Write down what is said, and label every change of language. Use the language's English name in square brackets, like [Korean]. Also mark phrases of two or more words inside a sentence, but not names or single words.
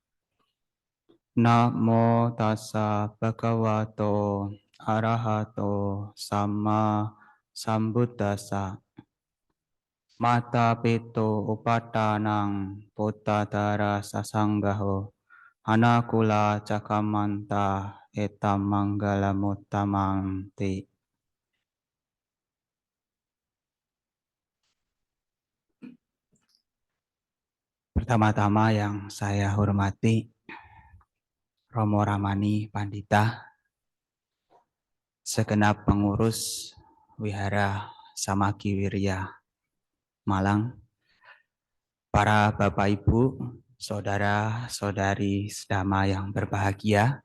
[Pali] Namo tassa bhagavato arahato samma sambuddhassa. Mata pito upatanang puttadara sasanggaho anakula cakamanta etam manggalamuttamangti. [Indonesian] Pertama-tama yang saya hormati Romo Ramani Pandita, segenap pengurus Wihara Samaki Wirya Malang, para Bapak Ibu, saudara-saudari sedama yang berbahagia.